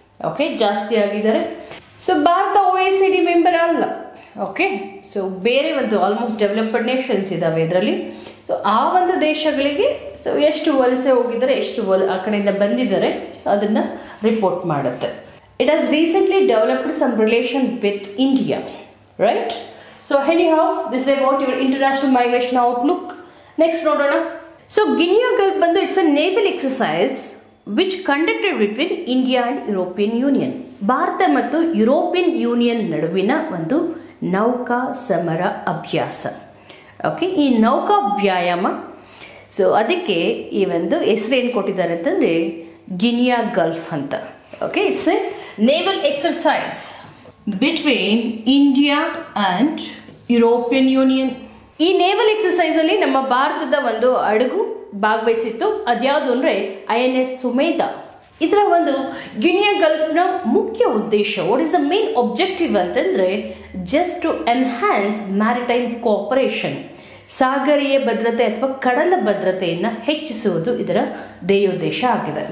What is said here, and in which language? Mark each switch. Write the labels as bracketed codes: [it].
[kn] Okay, ಜಾಸ್ತಿ ಆಗಿದ್ದಾರೆ. So Bharat OECD member ಅಲ್ಲ. ಓಕೆ, ಸೊ ಬೇರೆ ಒಂದು ಆಲ್ಮೋಸ್ಟ್ ಡೆವಲಪ್ಡ್ ನೇಷನ್ಸ್ ಇದ್ದಾವೆ ಇದರಲ್ಲಿ. ಸೊ ಆ ಒಂದು ದೇಶಗಳಿಗೆ ಸೊ ಎಷ್ಟು ವಲಸೆ ಹೋಗಿದ್ದಾರೆ, ಎಷ್ಟು ಆ ಕಡೆಯಿಂದ ಬಂದಿದ್ದಾರೆ ಅದನ್ನು ರಿಪೋರ್ಟ್ ಮಾಡುತ್ತೆ. [en] It has recently developed some relation with India, right? So anyhow, this is about your international migration outlook. Next ನೋಡೋಣ. So Guinea Gulf ಬಂದು it's a naval exercise which conducted between India and European Union. [kn] Bharat ಮತ್ತು European union ನಡುವಿನ ಒಂದು ನೌಕಾ ಸಮರ ಅಭ್ಯಾಸ. Okay, ಈ ನೌಕಾ ವ್ಯಾಯಾಮ, ಸೊ ಅದಕ್ಕೆ ಈ ಒಂದು ಹೆಸರೇನು ಕೊಟ್ಟಿದ್ದಾರೆ ಅಂತಂದರೆ ಗಿನಿಯಾ ಗಲ್ಫ್ ಅಂತ. [en] Okay, it's a naval exercise between India and European Union. [kn] ಈ ನೇವಲ್ ಎಕ್ಸರ್ಸೈಸ್ ಅಲ್ಲಿ ನಮ್ಮ ಭಾರತದ ಒಂದು ಹಡಗು ಭಾಗವಹಿಸಿತ್ತು. ಅದ್ಯಾವುದು ಅಂದರೆ INS ಸುಮೇಧ. ಇದರ ಒಂದು ಗಿನಿಯಾ ಗಲ್ಫ್ನ ಮುಖ್ಯ ಉದ್ದೇಶ, [en] what is the main objective [kn] ಅಂತಂದರೆ [en] just to enhance maritime cooperation, [kn] ಸಾಗರೀಯ ಭದ್ರತೆ ಅಥವಾ ಕಡಲ ಭದ್ರತೆಯನ್ನು ಹೆಚ್ಚಿಸುವುದು ಇದರ ಧ್ಯೇಯೋದ್ದೇಶ ಆಗಿದೆ.